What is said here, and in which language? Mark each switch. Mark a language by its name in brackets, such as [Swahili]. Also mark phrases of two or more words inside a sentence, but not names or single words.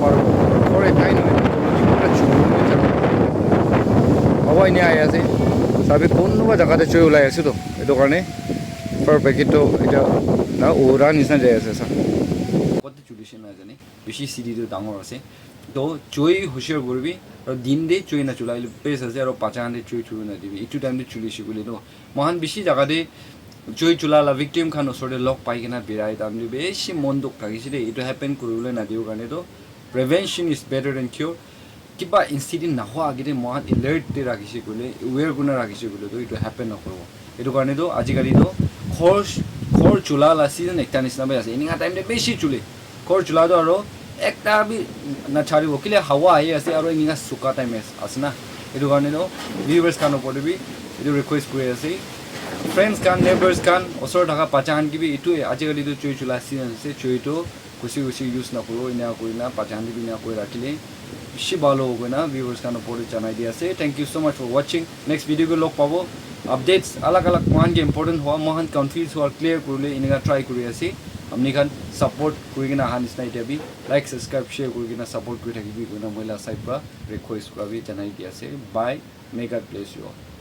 [Naga Pidgin] paro [English] or a kind of [Naga Pidgin] pura chulu ne chalu awai ne aya ase sabe konuba jaga de chui ulai ase to eto karne per packet to eta na ora nisna jai ase sa kote chulise na jane bishi city to dangor ase to chui hoshiyar korbi aro din de chui na chulai pes ase aro pachan de chui chulu na dibi itu time de chulise gole to mohan bishi jaga de chui chula la victim khan osore lok pai kena birai tamli beshi mondok thagise de itu happen kurule na diu karne to [English] prevention is better than cure [Naga Pidgin] kiba incident na ho agire mohan alert de rakhise gole aware guna rakhise gole to itu happen na korbo itu karne to aji kali to khor chula la season ekta nisna be ase ininga time de beshi chule khor chula do aro ekta bi na chari bokile hawa ai ase aro ininga suka time asna itu karne to viewers kan opor bi itu request koi ase friends kan neighbors kan osor dhaka pachan ki bi itu ajikali to chui chula season se chui to kusi use na koro ina koina pachan bi na koi rakhile bishi balo hoina viewers kan opor chanai dia ase [English] thank you so much for watching next video [Naga Pidgin] ko log pabo updates alag mohan ke important hoa mohan [English] confuse or clear [Naga Pidgin] kurule inga try kuri ase amni kan support kuri gina han isna ite bi [English] like subscribe share [Naga Pidgin] kuri gina support kuri thakibi koina moila side pra request kura bi chanai dia ase [English] bye may God bless you all